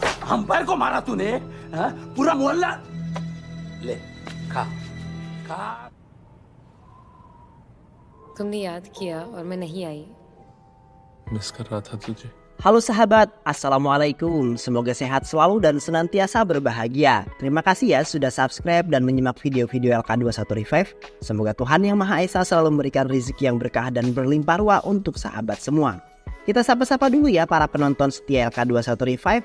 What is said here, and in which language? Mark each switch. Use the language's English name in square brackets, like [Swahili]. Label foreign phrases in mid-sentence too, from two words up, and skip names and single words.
[Hindi] अंपायर को मारा तूने? हाँ? पूरा मोहल्ला ले खा खा। तुमने याद किया और मैं नहीं आई। मिस कर रहा था तुझे। [Indonesian] Halo sahabat, Assalamualaikum. Semoga sehat selalu dan senantiasa berbahagia. Terima kasih ya sudah subscribe dan menyimak video-video LK21 Revive. Semoga Tuhan Yang Maha Esa selalu memberikan rezeki yang berkah dan berlimpah ruah untuk sahabat semua. Kita sapa-sapa dulu ya para penonton setia LK21 Revive.